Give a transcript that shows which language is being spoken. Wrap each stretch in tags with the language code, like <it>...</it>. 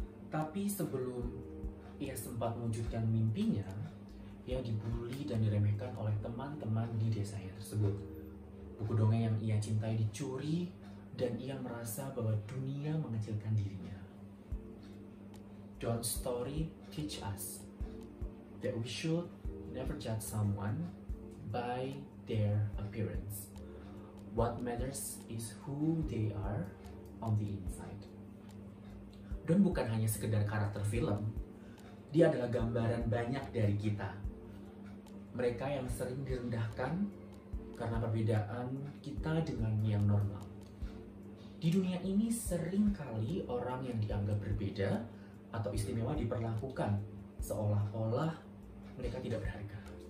<id>Tapi sebelum ia sempat mewujudkan mimpinya, ia dibully dan diremehkan oleh teman-teman di desanya tersebut. Buku dongeng yang ia cintai dicuri, dan ia merasa bahwa dunia mengecilkan dirinya.</id> <en>Don's story teach us that we should never judge someone by their appearance. What matters is who they are on the inside.</en> <id>Don bukan hanya sekedar karakter film, dia adalah gambaran banyak dari kita. Mereka yang sering direndahkan karena perbedaan kita dengan yang normal. Di dunia ini sering kali orang yang dianggap berbeda atau istimewa diperlakukan seolah-olah mereka tidak berharga.</id>